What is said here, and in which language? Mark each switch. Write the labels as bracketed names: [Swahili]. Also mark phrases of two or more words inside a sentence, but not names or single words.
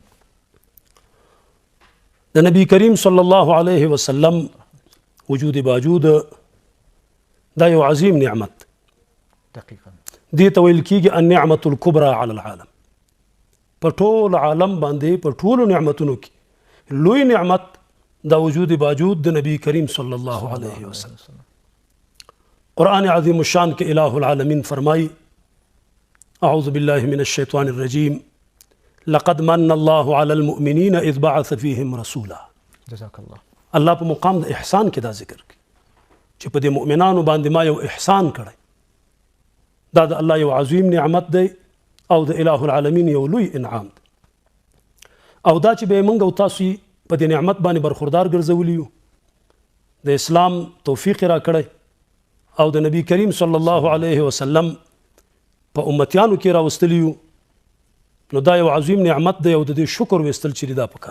[Pashto] د نبی کریم [Arabic] صلی الله علیه وسلم [Pashto] وجود باوجود دا یو عظیم نعمت دې ته ویل کېږي [Arabic] النعمة الکبرى علی العالم. [Pashto] په ټول عالم باندې په ټولو نعمتونو کې لوی نعمت دا وجود باوجود د نبی کریم [Arabic] صلی الله علیه وسلم. [Urdu] قرآن عظیم الشان کے الہ العالمین فرمائی [Arabic] اعوذ باللہ من الشیطان الرجیم لقد من اللہ علی المؤمنین اذ بعث فیہم رسولا. جزاک اللہ. [Pashto] اللہ په مقام د احسان کې دا ذکر کی چې په دې مؤمنانو باندې ما یو احسان کړی. دا د الله یو عظیم نعمت دی او د [Arabic] الہ العالمین [Pashto] یو لوی انعام دی. او دا چې به موږ او تاسو په دې نعمت باندې برخوردار ګرځولي یو، د اسلام توفیق را کړی او د نبی کریم [Arabic] صلی الله علیه وسلم [Pashto] په امتیانو کې راوستلی یو، نو دا یو عظیم نعمت دی او د دې شکر ویستل چې دا پکار.